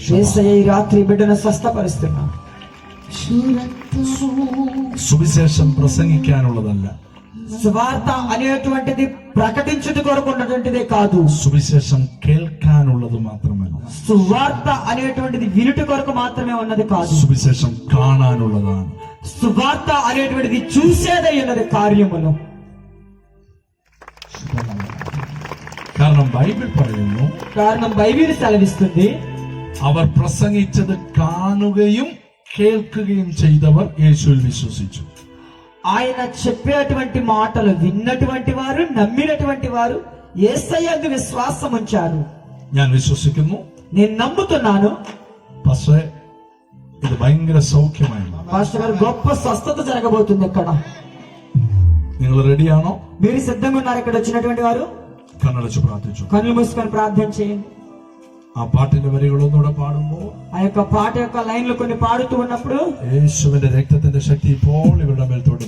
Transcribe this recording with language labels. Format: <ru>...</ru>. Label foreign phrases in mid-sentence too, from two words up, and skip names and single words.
<te>యేసయ్య ఈ రాత్రి బిడ్డను స్వస్థపరుస్తున్నాడు.</te> <ml>സുവിശേഷം പ്രസംഗിക്കാനുള്ളതല്ല,</ml> <te>సువార్త అనేటువంటిది ప్రకటించుట కొరకు ఉన్నటువంటిదే కాదు.</te> <ml>സുവിശേഷം കേൾക്കാനുള്ളത് മാത്രമല്ല,</ml> <te>సువార్త అనేటువంటిది వినుట కొరకు మాత్రమే ఉన్నది కాదు.</te> <ml>സുവിശേഷം കാണാനുള്ളതാണ്.</ml> <te>సువార్త అనేటువంటిది చూసేదై ఉన్నది కార్యములు.</te> <ml>കാരണം ബൈബിൾ പറയുന്നു,</ml> <te>కారణం బైబిల్ సెలవిస్తుంది,</te> <ml>അവർ പ്രസംഗിച്ചത് കാണുകയും കേൾക്കുകയും ചെയ്തവർ യേശുവിൽ വിശ്വസിച്ചു.</ml> <te>ఆయన చెప్పేటువంటి మాటలు విన్నటువంటి వారు, నమ్మినటువంటి వారు యేసయ్యందు విశ్వాసం ఉంచారు.</te> <ml>ഞാൻ വിശ്വസിക്കുന്നു.</ml> <te>నేను నమ్ముతున్నాను.</te> <ml>പക്ഷേ ഇത് ഭയങ്കര സൗഖ്യമായിരുന്നു.</ml> <te>పాస్టర్ గారు, గొప్ప స్వస్థత జరగబోతుంది ఇక్కడ.</te> <ml>നിങ്ങൾ റെഡിയാണോ?</ml> <te>మీరు సిద్ధంగా ఉన్నారు? ఇక్కడ వచ్చినటువంటి వారు</te> <ml>കണ്ണടച്ച് പ്രാർത്ഥിച്ചു.</ml> <te>కన్నులు మూసుకొని ప్రార్థన చేయండి.</te> <ml>ആ പാട്ടിന്റെ വരികളൊന്നുകൂടെ പാടുമ്പോൾ</ml> <te>ఆ యొక్క పాట యొక్క లైన్లు కొన్ని పాడుతూ ఉన్నప్పుడు</te> <ml>യേശുവിന്റെ രക്തത്തിന്റെ ശക്തി ഇപ്പോൾ ഇവരുടെ മേൽ തൊടുന്നു.</ml>